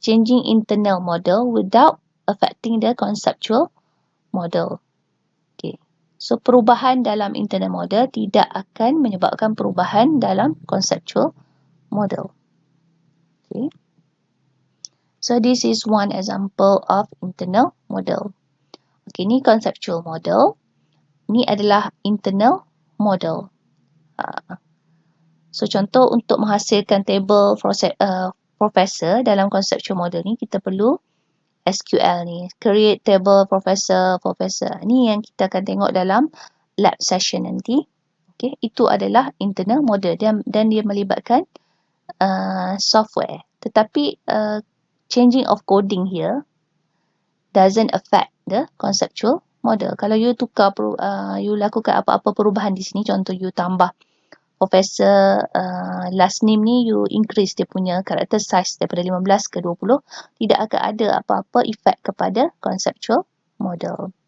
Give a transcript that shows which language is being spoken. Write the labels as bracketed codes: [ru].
[en] Changing internal model without affecting the conceptual model. Okay. [ms] So, perubahan dalam internal model tidak akan menyebabkan perubahan dalam conceptual model. Okay. [en] So, this is one example of internal model. [ms] Okay, ni conceptual model. Ni adalah internal model. So, contoh untuk menghasilkan table professor dalam conceptual model ni, kita perlu SQL ni. [en] Create table professor. [ms] Ni yang kita akan tengok dalam lab session nanti. Okay, itu adalah internal model dan dia melibatkan software. [en] Tetapi changing of coding here doesn't affect the conceptual model. [ms] Kalau you you lakukan apa-apa perubahan di sini, contoh you tambah professor last name ni, you increase dia punya character size daripada 15 ke 20, tidak akan ada apa-apa efek kepada conceptual model.